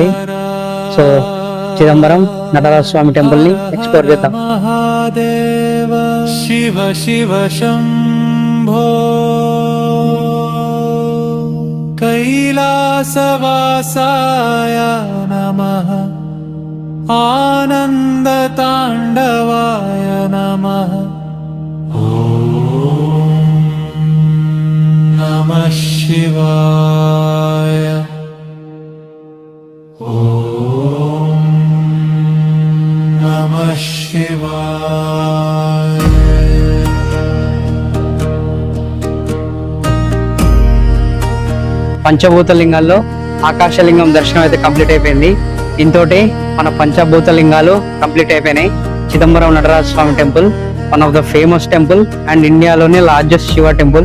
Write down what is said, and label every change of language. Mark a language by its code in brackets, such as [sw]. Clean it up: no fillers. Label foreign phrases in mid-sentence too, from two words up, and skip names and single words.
[te] సో చిదంబరం నటరాజ స్వామి టెంపుల్ ని ఎక్స్ప్లోర్ చేద్దాం. [sa] శివ శివ శంభో కైలాసవాసాయ నమః. आनन्दताण्डवाय नमः ॐ नमः शिवाय ॐ नमः शिवाय [te] పంచభూత లింగాల్లో ఆకాశలింగం దర్శనం అయితే కంప్లీట్ అయిపోయింది. దీంతోటి మన పంచభూత లింగాలు కంప్లీట్ అయిపోయినాయి. [en] Chidambaram Nataraja Swamy temple one of the famous temple and ఇండియాలోనే largest Shiva temple.